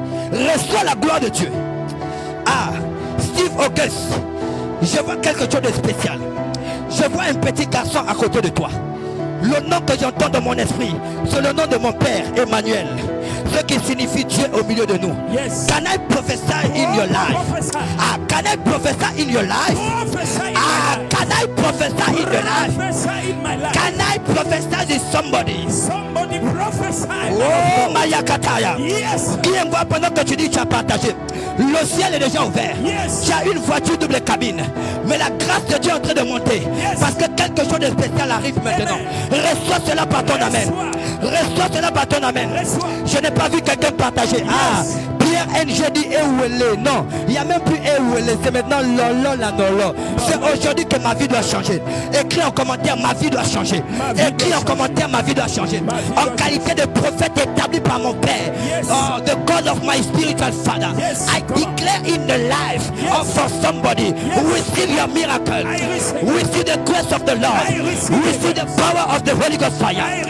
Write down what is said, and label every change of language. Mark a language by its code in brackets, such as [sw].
[fr] Reçois la gloire de Dieu. Ah, Steve August, je vois quelque chose de spécial. Je vois un petit garçon à côté de toi. Le nom que j'entends dans mon esprit, c'est le nom de mon père, Emmanuel. Ce qui signifie Dieu au milieu de nous. [en] Can I prophesy in your life? Ah, can I prophesy in your life? Ah, can I prophesy in your life? Can I prophesy to somebody? Somebody prophesy. [fr] Oh, Maya Kataya. Qui est moi pendant que tu dis tu as partagé? Le ciel est déjà ouvert. Tu as une voiture double cabine. Mais la grâce de Dieu est en train de monter. Parce que quelque chose de spécial arrive maintenant. Reçois cela par ton amen. Reçois cela par ton amen. Je n'ai pas vu quelqu'un partager. Ah, Pierre NG dit Ewele. Non, il n'y a même plus Ewele. C'est maintenant Lolo la Nolo. C'est aujourd'hui que ma vie doit changer. Écris en commentaire, ma vie doit changer. Écris en commentaire, ma vie doit changer. En qualité de prophète établi par mon père. [en] Oh, the God of my spiritual father. I declare in the life of for somebody. Receive your miracle. Receive the grace of the Lord. Receive the power of the Holy Ghost fire.